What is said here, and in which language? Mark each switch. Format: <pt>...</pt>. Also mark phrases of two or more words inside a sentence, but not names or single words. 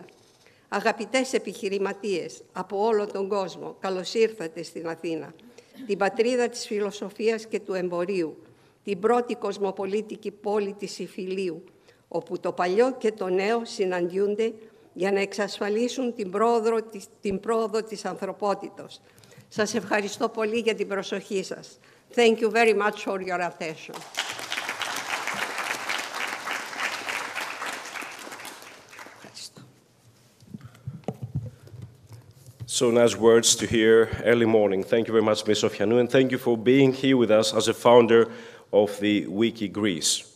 <el>Αγαπητές επιχειρηματίες από όλο τον κόσμο, καλώς ήρθατε στην Αθήνα, την πατρίδα της φιλοσοφίας και του εμπορίου, την πρώτη κοσμοπολίτικη πόλη της Ιφιλίου, όπου το παλιό και το νέο συναντιούνται για να εξασφαλίσουν την πρόοδο της ανθρωπότητος. Σας ευχαριστώ πολύ για την προσοχή σας.</el> <en>Thank you very much for your attention. So nice words to hear early morning. Thank you very much, Ms. Sofianou, and thank you for being here with us as a founder of the WICCI Greece.</en>